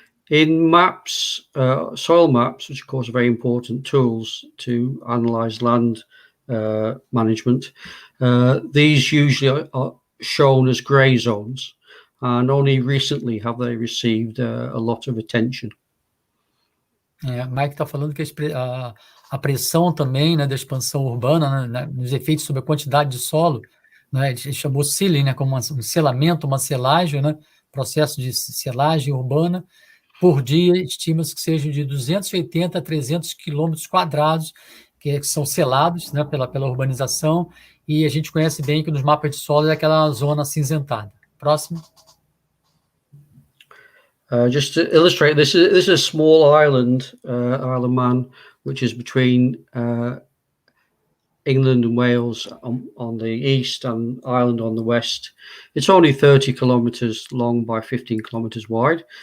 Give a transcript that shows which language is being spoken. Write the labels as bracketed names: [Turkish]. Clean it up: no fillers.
[English] In maps, soil maps, which of course are very important tools to analyze land management, these usually are shown as grey zones, and only recently have they received a lot of attention. [Portuguese] Mike está falando que a pressão também, né, da expansão urbana, né, nos efeitos sobre a quantidade de solo, né, ele chamou sealing, né, como um selamento, uma selagem, né, processo de selagem urbana. Por dia, estima-se que sejam de 280 a 300 quilômetros quadrados que são selados, né, pela urbanização, e a gente conhece bem que nos mapas de solo é aquela zona acinzentada. Próximo. [English] Just to illustrate, this is a small island, Isle of Man, which is between England and Wales on the east and Ireland on the west. It's only 30 kilometres long by 15 kilometres wide.